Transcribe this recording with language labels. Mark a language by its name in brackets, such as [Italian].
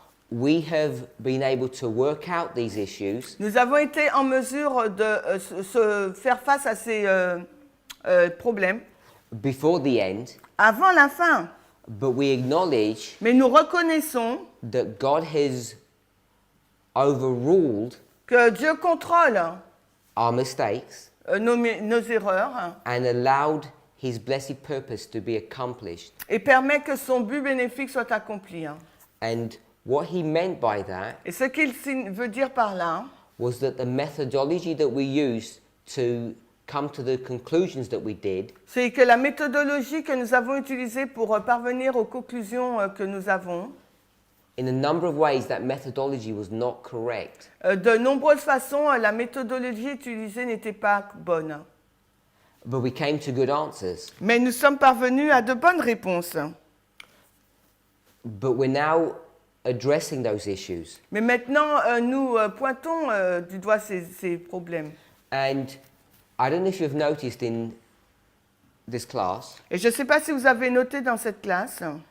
[English] we have been able to work out these issues [French] nous avons été en mesure de se faire face à ces problèmes [English] before the end, [French] avant la fin. [English] but we acknowledge [French] Mais nous reconnaissons [English] that God has overruled [French] que Dieu contrôle [English] our mistakes [French] nos erreurs [English] and allowed his blessed purpose to be accomplished. [French] et permet que son but bénéfique soit accompli. [English] And what he meant by that [French] Et ce qu'il veut dire par là, [English] was that the methodology that we used to come to the conclusions that we did [French] c'est que la méthodologie que nous avons utilisée pour parvenir aux conclusions que nous avons, [English] in a number of ways that methodology was not correct. [French] de nombreuses façons, la méthodologie utilisée n'était pas bonne. [English] But we came to good answers. [French] Mais nous sommes parvenus à de bonnes réponses. [English] But we're now addressing those issues. [French] Mais maintenant, nous pointons du doigt ces problèmes. [English] And I don't know if you've noticed in this class, [French] Et je ne sais pas si vous avez noté dans cette classe,